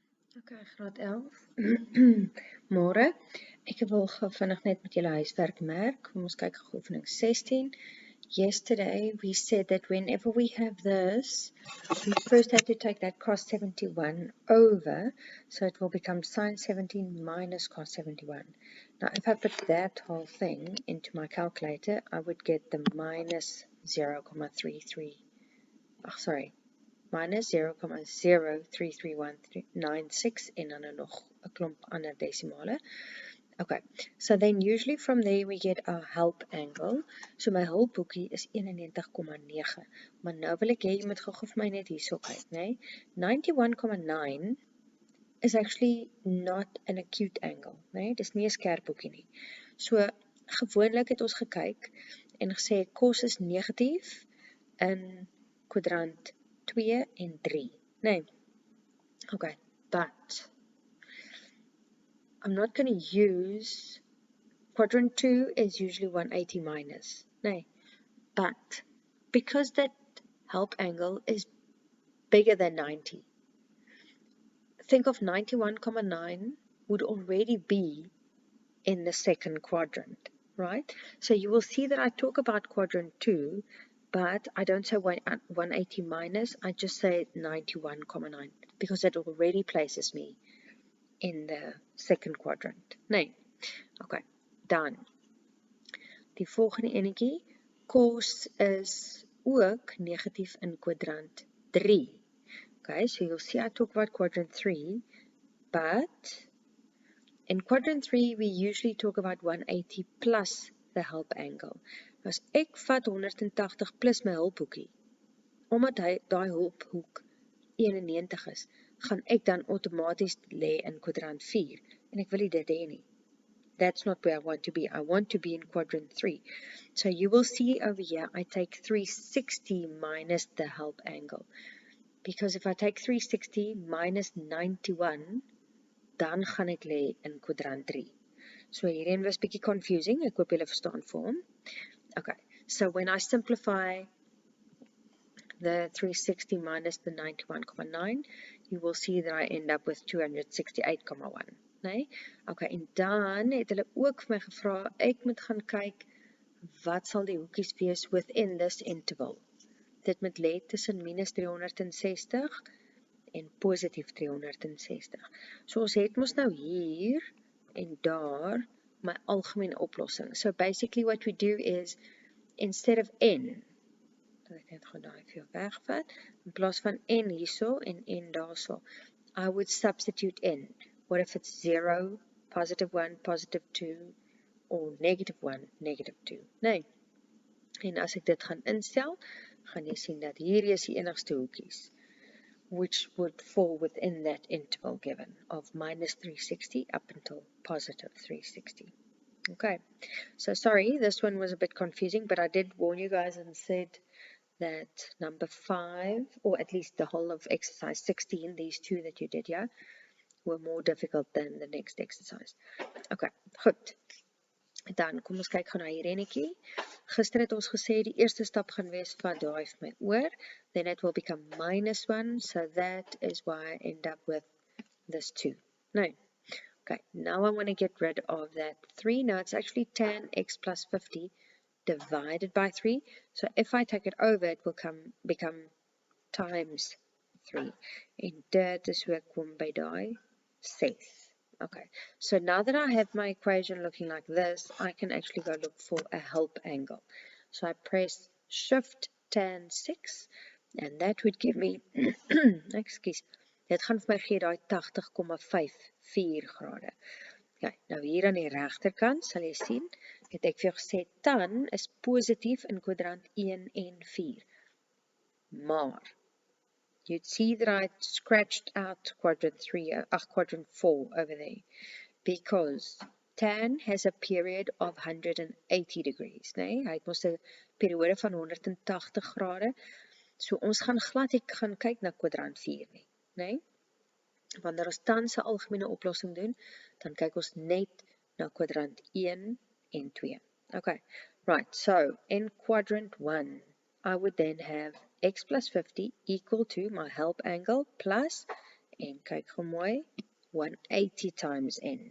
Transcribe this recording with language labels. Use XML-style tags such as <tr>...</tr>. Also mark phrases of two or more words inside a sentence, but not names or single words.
<af>Okay, graad 11. Môre. Ek wil gou vinnig net met julle huiswerk merk. Kom ons kyk gou oefening 16.</af> <en>Yesterday we said that whenever we have this, we first have to take that cos 71 over, so it will become sin 17 minus cos 71. Now if I put that whole thing into my calculator, I would get the minus 0,33.</en> <af>Minus 0,03396 en dan nog 'n klomp ander desimale.</af> <en>Okay, so then usually from there we get our help angle.</en> <af>So my hulpboekie is 91,9. Maar nou wil ek hê jy moet gou vir my net hierso kyk, né?</af> <en>91,9 is actually not an acute angle,</en> <af>né? Dis nie 'n skerp boekie nie. So gewoonlik het ons gekyk en gesê cos is negatief in kwadrant 2 en 3, nee.</af> <en>Okay, but I'm not going to use, quadrant 2 is usually 180 minus, nee. But because that help angle is bigger than 90, think of 91,9 would already be in the second quadrant, right? So you will see that I talk about quadrant 2, but I don't say 180 minus, I just say 91,9 because it already places me in the second quadrant.</en> <af>Nee. Okay, dan. Die volgende enetjie, cos is ook negatief in kwadrant 3.</af> <en>Okay, so you'll see I talk about quadrant 3, but in quadrant 3 we usually talk about 180 plus the help angle.</en> <af>As ek vat 180 plus my hulphoekie, omdat daai hulphoek 91 is, gaan ek dan outomaties lê in kwadrant 4 en ek wil nie dit hê nie.</af> <en>That's not where I want to be. I want to be in quadrant 3. So you will see over here I take 360 minus the help angle. Because if I take 360 minus 91,</en> <af>dan gaan ek lê in kwadrant 3. So hierin was bietjie confusing. Ek hoop julle verstaan vir hom.</af> <en>Okay, so when I simplify the 360 minus the 91,9, you will see that I end up with 268,1.</en> <af>Nee? Okay, en dan het hulle ook vir my gevra, ek moet gaan kyk, wat sal die hoekies wees</af> <en>within this interval?</en> <af>Dit moet lê tussen minus 360 en positief 360. So ons het mos nou hier en daar my algemene oplossing.</af> <en>So basically what we do is, instead of n,</en> <af>dat ek net gaan daai vir jou wegvat, in plaas van n hierso en n daarso,</af> <en>I would substitute n. What if it's 0, positive 1, positive 2, or negative 1, negative 2?</en> <af>Nee. En as ek dit gaan instel, gaan jy sien dat hier is die enigste hoekies,</af> <en>which would fall within that interval given of minus 360 up until positive 360. Okay, so sorry, this one was a bit confusing, but I did warn you guys and said that number 5, or at least the whole of exercise 16, these two that you did here, were more difficult than the next exercise.</en> <af>Okay, goed. Dan kom ons kyk gaan na hier enetjie. Gister het ons gesê die eerste stap gaan wees van daai vir my oor,</af> <en>then it will become minus 1, so that is why I end up with this 2. No. Okay, now I want to get rid of that 3. Now it's actually tan x plus 50 divided by 3. So if I take it over, it will become times 3.</en> <af>En dit is hoe ek kom by daai 6.</af> <en>Okay, so now that I have my equation looking like this, I can actually go look for a help angle. So I press shift tan 6, and that would give me, excuse,</en> <af>dit gaan vir my gee daai 80,54 grade. Okay, nou hier aan die regterkant sal jy sien, het ek vir jou gesê, tan is positief in kwadrant 1 en 4. Maar,</af> <en>you'd see that I scratched out quadrant 4 over there, because tan has a period of 180 degrees,</en> <af>nee? Hy het mos 'n periode van 180 grade, so ons gaan glad ek gaan kyk na kwadrant 4 nie, nee? Wanneer ons tan se algemene oplossing doen, dan kyk ons net na kwadrant 1 en 2.</af> <en>Okay, right, so in quadrant 1, I would then have x plus 50 equal to my help angle plus</en> <af>En kyk gou mooi,</af> <en>180 times n.</en>